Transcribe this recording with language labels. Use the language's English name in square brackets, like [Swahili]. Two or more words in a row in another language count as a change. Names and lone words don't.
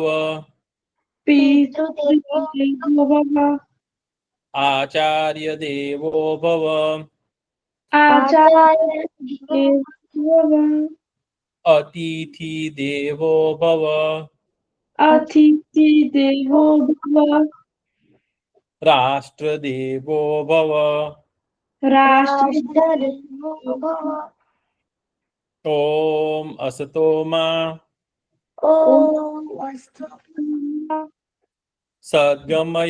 [Sanskrit] પિતૃદેવો आचार्य देवो भव આચાર્ય अतिथि देवो भव અતિથિ देवो भव राष्ट्रदेवो भव राष्ट्रदेवो भव ॐ असतो मा ॐ सद्गमय